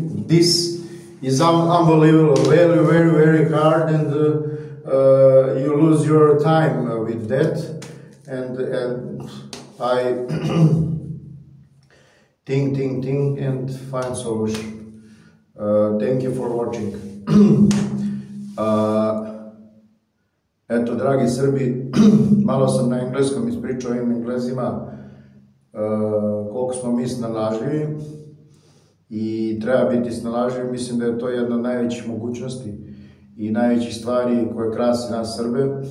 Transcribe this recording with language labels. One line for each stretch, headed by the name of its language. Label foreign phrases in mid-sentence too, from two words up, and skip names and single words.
English: This is unbelievable, very, very, very hard, and you lose your time with that. And I think and find solution. Thank you for watching.
Serbian: Eto, dragi Srbi, malo sam na engleskom ispričao ovim Englezima koliko smo mi snalažljivi i treba biti snalažljivi. Mislim da je to jedna od najvećih mogućnosti i najvećih stvari koje krasi nas Srbe.